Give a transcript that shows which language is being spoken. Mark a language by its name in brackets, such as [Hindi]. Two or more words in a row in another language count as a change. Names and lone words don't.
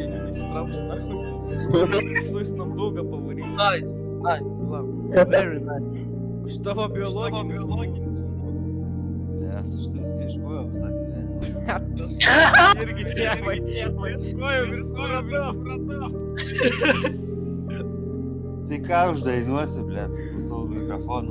[Lithuanian] įsitrauks, na. Stai snapdaugą pavarys. [English] Nice. Very nice. [Lithuanian] Aš tavo biologinis. Nes aš tai ieškojau visą gyvenimą. Irgi tėvai. Ieškojau ir supratau. Tai ką uždainuosi, blėt, su savo mikrofonu?